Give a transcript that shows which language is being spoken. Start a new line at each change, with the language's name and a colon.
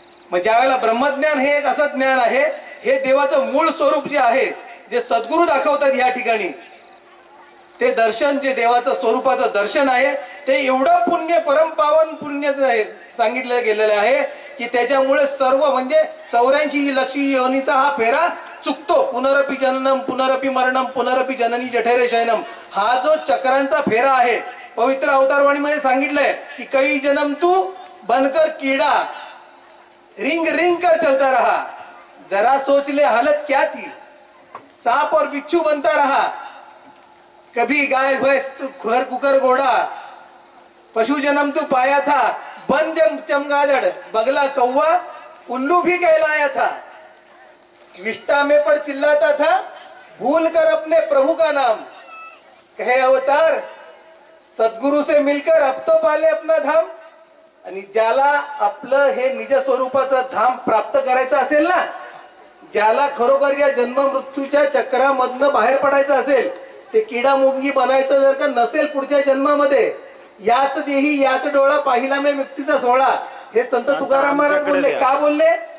Marathi: मग ज्यावेळेला ब्रह्मज्ञान हे एक असं ज्ञान आहे, हे देवाचं मूळ स्वरूप जे आहे, जे सद्गुरु दाखवतात या ठिकाणी, ते दर्शन जे देवाचं स्वरूपाचं दर्शन आहे ते एवढं पुण्य परम पावन पुण्य सांगितलं गेलेलं आहे की त्याच्यामुळे सर्व म्हणजे 84 लक्ष योनीचा हा फेरा चुकतो.
Sanskrit: पुनरपि जननम पुनरपि मरणम पुनरपि जननी जठरे शयनम.
Marathi: हा जो चक्रांचा फेरा आहे पवित्र अवतारवाणीमध्ये सांगितलंय की
Hindi: कई जन्म तू बनकर कीड़ा रिंग रिंग कर चलता रहा, जरा सोच ले हालत क्या थी, सांप और बिच्छू बनता रहा, कभी गाय भैंस तू घर कुकर घोड़ा, पशु जन्म तू पाया था, बन जम चमगादड़ बगला कौवा उल्लू भी कहलाया था, विष्टा में पर चिल्लाता था भूल कर अपने प्रभु का नाम, कहे अवतार सद्गुरु से मिलकर अब तो पाले अपना धाम.
Marathi: आणि ज्याला आपलं हे निज स्वरूपाचं धाम प्राप्त करायचं असेल ना, ज्याला खरोखर या जन्म मृत्यूच्या चक्रामधनं बाहेर पडायचं असेल, ते किडा मुंगी बनायचं जर का नसेल पुढच्या जन्मामध्ये, याच देही याच डोळा पाहिला मी मुक्तीचा सोहळा, हे संत तुकाराम महाराज बोलले. का बोलले?